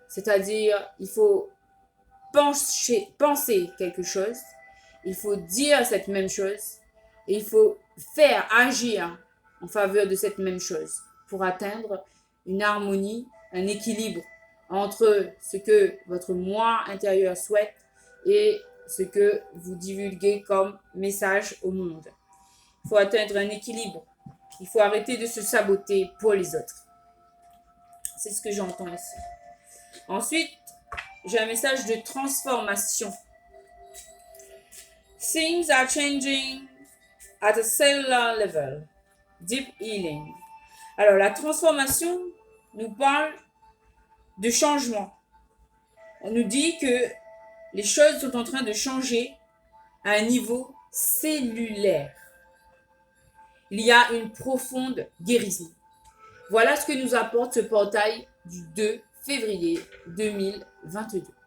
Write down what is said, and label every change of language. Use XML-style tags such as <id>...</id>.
<fr>C'est-à-dire, il faut penser quelque chose, il faut dire cette même chose et il faut faire, agir en faveur de cette même chose pour atteindre une harmonie, un équilibre entre ce que votre moi intérieur souhaite et ce que vous divulguez comme message au monde. Il faut atteindre un équilibre. Il faut arrêter de se saboter pour les autres. C'est ce que j'entends ici. Ensuite, j'ai un message de transformation.</fr> <en>Things are changing at a cellular level. Deep healing.</en> <fr>Alors, la transformation nous parle de changement. On nous dit que les choses sont en train de changer à un niveau cellulaire. Il y a une profonde guérison. Voilà ce que nous apporte ce portail du 2 février 2022.</fr>